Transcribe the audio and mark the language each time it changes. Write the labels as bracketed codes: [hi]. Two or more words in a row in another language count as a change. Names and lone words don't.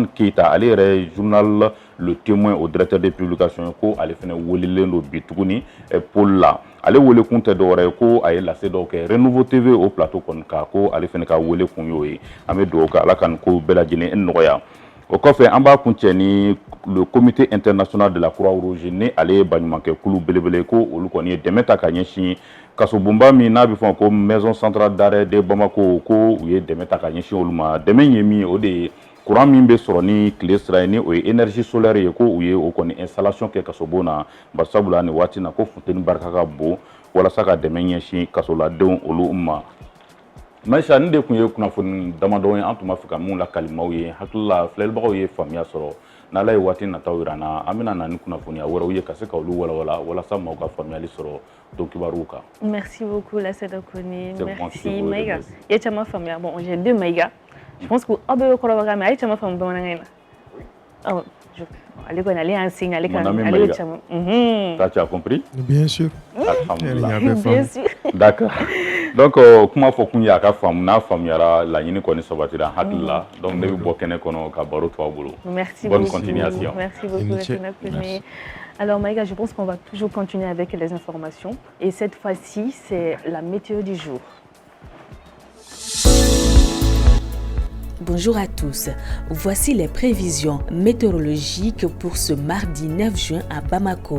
[bm] Keita ale yɛrɛ ye journal Le Témoin o [fr] directeur de publication [bm] ye ko ale fana welelen do bi tuguni pôle la ale wele kun tɛ dɔwɛrɛ ye ko a ye lase dɔw kɛ Renouveau TV o plateau kɔni kan ko ale fana ka wele kun y'o ye an bɛ dugawu kɛ Ala ka nin ko bɛɛ lajɛlen nɔgɔya o kɔfɛ an b'a kun cɛ ni le comité international de la Croix-Rouge ni ale ye baɲumankɛ kulu belebele ko olu kɔni ye dɛmɛ ta ka ɲɛsin kasobonba min n'a bɛ fɔ ko maison centrale d'arrêt de Bamako ko u ye dɛmɛ ta ka ɲɛsin olu ma dɛmɛ ye min ye o de ye courant min bɛ sɔrɔ ni tile sira ye ni o ye [fr] énergie solaire [bm] ye ko u ye o kɔni installation kɛ kasobon na barisabula nin waati na ko funteni barika ka bon walasa ka dɛmɛ ɲɛsin kasoladenw olu ma Maïcha nin de tun ye kunnafoni damadɔ ye an tun b'a fɛ ka mun lakali maaw ye hakili la filɛlibagaw ye faamuya sɔrɔ n'Ala ye waati nataw yira an na an bɛna na ni kunnafoniya wɛrɛw ye ka se ka olu walawala walasa maaw ka faamuyali sɔrɔ don kibaruw kan. [fr] Merci beaucoup Lassana Kone. Merci Maïga. [bm] I ye caman faamuya. [fr] Bon, j'ai deux Maïga. Je pense que [bm] aw bɛɛ bɛ kɔrɔbɔrɔ mais a ye caman faamu bamanankan in na. Awɔ. Ale kɔni ale y'an signe ale kan ale ye caman. [fr] Tu as compris? Bien sûr. [ar] Alhamdulillah. [fr] Bien sûr. D'accord. [bm] Donc kuma fɔ kun ye a ka faamu n'a faamuyara laɲini kɔni sabatira hakili la donc ne bɛ bɔ kɛnɛ kɔnɔ ka baro to aw bolo. [fr] Merci Bonne beaucoup. continuation. Merci beaucoup Lassana Kone. Alors Maïga, je pense qu'on va toujours continuer avec les informations et cette fois-ci c'est la météo du jour. Bonjour à tous. Voici les prévisions météorologiques pour ce mardi 9 juin à Bamako.